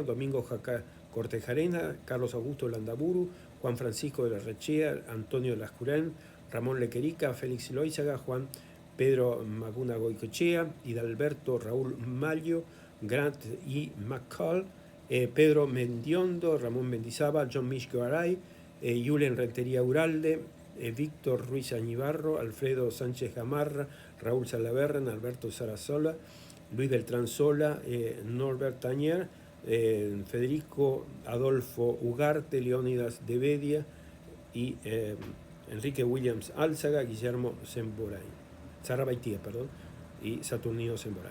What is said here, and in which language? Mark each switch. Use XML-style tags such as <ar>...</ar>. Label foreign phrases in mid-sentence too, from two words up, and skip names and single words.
<es>Domingo Jaca Cortejarena, Carlos Augusto Landaburu, Juan Francisco de la Rechea, Antonio Lascurén, Ramón Lequerica, Félix Loizaga, Juan Pedro Maguna Goicochea, Hidalberto Raúl Maglio, Grant y McCall, Pedro Mendiondo, Ramón Mendizábal, John Mishko Garay, Julen Rentería Uralde, Víctor Ruiz Añibarro, Alfredo Sánchez Gamarra, Raúl Salaverna, Alberto Sarasola, Luis Beltrán Sola, Norbert Tañer, Federico Adolfo Ugarte, Leónidas de Bedia y Enrique Williams Álzaga, Guillermo Sarabaitia, y Saturnino Semboray.</es>